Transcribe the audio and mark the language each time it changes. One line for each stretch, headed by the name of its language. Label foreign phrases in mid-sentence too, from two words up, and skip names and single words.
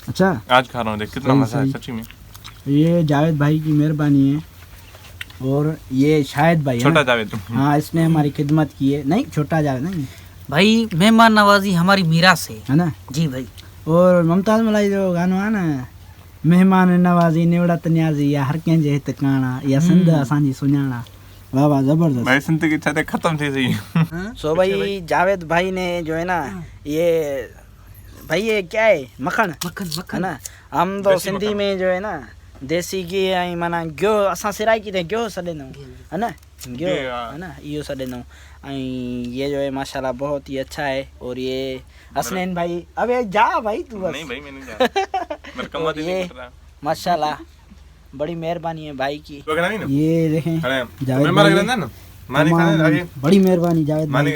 Hindi: अच्छा आज खा रहा हूँ। देख कितना सही, मजा है सही। सच्ची में। ये जावेद भाई की मेहरबानी है। और ये शायद भाई है छोटा ना? जावेद। हाँ इसने हमारी खिदमत की है। नहीं छोटा जावेद नहीं भाई मेहमान नवाजी हमारी मीरास है। है ना। जी भाई।
Sindhi: और मुमताज मलाई जो गानो आहे न मेहमान नवाज़ी निवड़त न्याज़ी या हर कंहिंजे हित काणा या सिंध असांजी सुञाणा।
Hindi: वाह वाह जबरदस्त। भाई सिंध की छतें खत्म थी सही। सो भाई जावेद भाई ने जो है ना ये भाई ये क्या है मक्खन मक्खन है मक्खन। ना। हम तो देसी सिंधी मक्खन। में जो है ना देसी घी
Sindhi: ऐं माना गियो असां सिराई किथे गियो सॾंदा आहियूं है ना। गियो
Hindi: घी, हाँ।
Sindhi: है ना इहो सॾंदा आहियूं।
Hindi: ऐं ये जो है माशाल्लाह बहुत ही अच्छा है। और ये हसनैन भाई अबे जा भाई तू बस। नहीं भाई मैं नहीं जा रहा। मेरा कमर ही ये नहीं कर रहा। माशाल्लाह बड़ी मेहरबानी है भाई की। बगना नहीं ना ये देखें अरे जावेद मैं मार भाई, गया ना मानी खाने आगे बड़ी मेहरबानी जावेद भाई